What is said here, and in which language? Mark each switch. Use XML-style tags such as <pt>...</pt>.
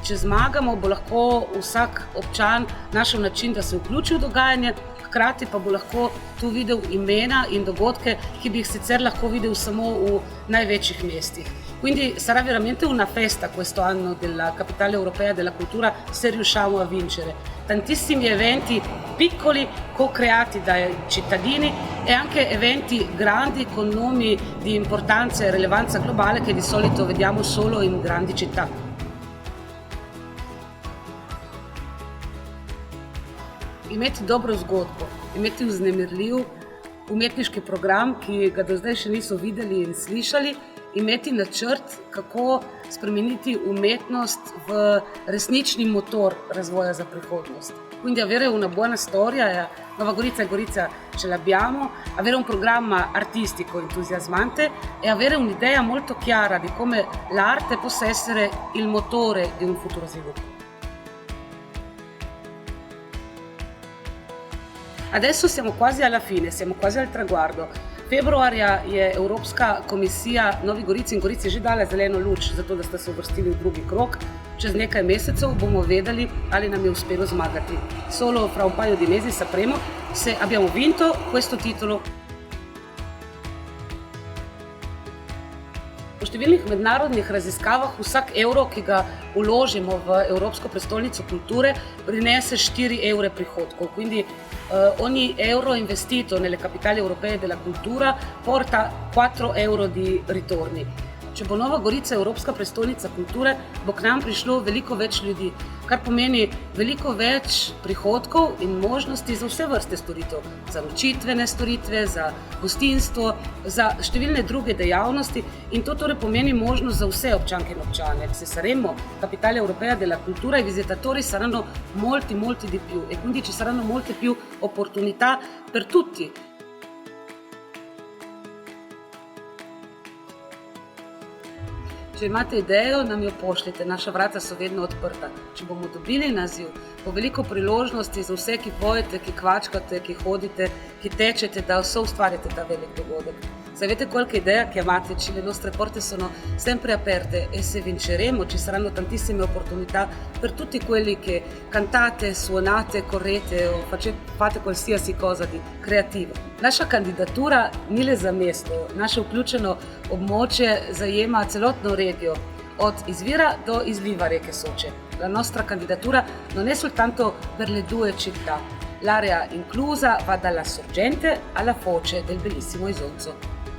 <sl>Če zmagamo, bo lahko vsak občan našel način, da se vključi v dogajanje, hkrati pa bo lahko tu videl imena in dogodke, ki bi jih sicer lahko videl samo v največjih mestih.</sl> <it>Quindi sarà veramente una festa questo anno della Capitale Europea della Cultura se riusciamo a vincere. Tantissimi eventi piccoli co-creati dai cittadini e anche eventi grandi con nomi di importanza e rilevanza globale che di solito vediamo solo in grandi città.</it> <sl>Imeti dobro zgodbo, imeti vznemirljiv umetniški program, ki ga do zdaj še niso videli in slišali, imeti načrt, kako spremeniti umetnost v resnični motor razvoja za prihodnost.</sl> <it>Quindi avere una buona storia, Nova Gorica e Gorizia ce l'abbiamo, avere un programma artistico entusiasmante e avere un'idea molto chiara di come l'arte possa essere il motore di un futuro sviluppo. Adesso siamo quasi alla fine, siamo quasi al traguardo.</it> <sl>Februarja je Evropska komisija Novi Gorici in Gorici že dala zeleno luč za to, da ste se uvrstili v drugi krog. Čez nekaj mesecev bomo vedeli, ali nam je uspelo zmagati.</sl> <it>Solo fra un paio di mesi sapremo se abbiamo vinto questo titolo.</it> <sl>Po številnih mednarodnih raziskavah vsak evro, ki ga vložimo v Evropsko prestolnico kulture, prinese 4 evre prihodkov.</sl> <it>Quindi ogni euro investito nelle capitali europee della cultura porta 4 euro di ritorni.</it> <sl>Če bo Nova Gorica Evropska prestolnica kulture, bo k nam prišlo veliko več ljudi, kar pomeni veliko več prihodkov in možnosti za vse vrste storitev, za nočitvene storitve, za gostinstvo, za številne druge dejavnosti in to torej pomeni možnost za vse občanke in občane.</sl> <it>Se saremo Capitale Europea della Cultura, i visitatori saranno molti di più e quindi ci saranno molte più opportunità per tutti.</it> <sl>Če imate idejo, nam jo pošljite, naša vrata so vedno odprta. Če bomo dobili naziv, bo veliko priložnosti za vse, ki pojete, ki kvačkate, ki hodite, ki tečete, da soustvarjate ta velik dogodek.</sl> <it>Sapete qualche idea? Chiamateci, le nostre porte sono sempre aperte e se vinceremo ci saranno tantissime opportunità per tutti quelli che cantate, suonate, correte o fate qualsiasi cosa di creativo.</it> <sl>Naša kandidatura ni le za mesto, naše vključeno območje zajema celotno regijo, od izvira do izliva reke Soče.</sl> <it>La nostra candidatura non è soltanto per le 2 città, l'area inclusa va dalla sorgente alla foce del bellissimo Isonzo.</it>